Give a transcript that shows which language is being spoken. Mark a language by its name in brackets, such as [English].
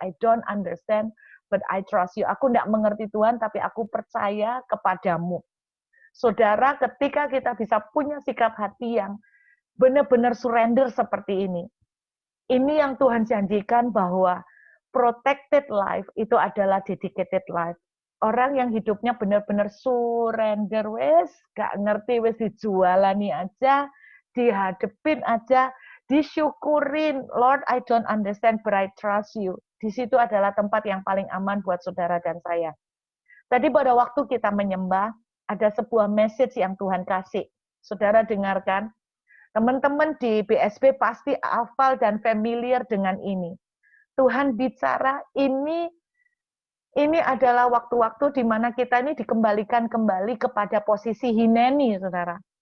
[English] I don't understand, but I trust you. [Indonesian] Aku tidak mengerti Tuhan, tapi aku percaya kepadamu. Saudara, ketika kita bisa punya sikap hati yang benar-benar surrender seperti ini yang Tuhan janjikan bahwa [English] protected life [Indonesian] itu adalah [English] dedicated life. [Indonesian] Orang yang hidupnya benar-benar surrender, [Javanese] wes gak ngerti, wes dijualani [Indonesian] aja, dihadepin aja, disyukurin. [English] Lord, I don't understand, but I trust you. [Indonesian] Di situ adalah tempat yang paling aman buat saudara dan saya. Tadi pada waktu kita menyembah, ada sebuah message yang Tuhan kasih. Saudara dengarkan, teman-teman di BSB pasti hafal dan familiar dengan ini. Tuhan bicara, ini adalah waktu-waktu di mana kita ini dikembalikan kembali kepada posisi hineni, saudara.